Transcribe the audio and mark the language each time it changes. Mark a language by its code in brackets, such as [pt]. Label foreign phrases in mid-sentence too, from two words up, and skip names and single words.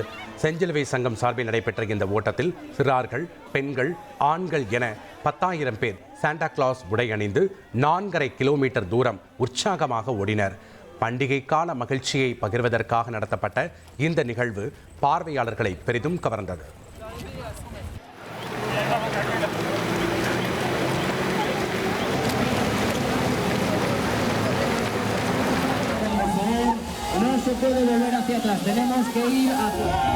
[ta] செஞ்சிலுவை சங்கம் சார்பில் நடைபெற்ற இந்த ஓட்டத்தில் சிறார்கள், பெண்கள், ஆண்கள் என 10,000 பேர் சாண்டா கிளாஸ் உடை அணிந்து 4.5 கிலோமீட்டர் தூரம் உற்சாகமாக ஓடினர். பண்டிகை கால மகிழ்ச்சியை பகிர்வதற்காக நடத்தப்பட்ட இந்த நிகழ்வு பார்வையாளர்களை பெரிதும் கவர்ந்தது. [es] No se puede volver hacia atrás, tenemos que ir hacia...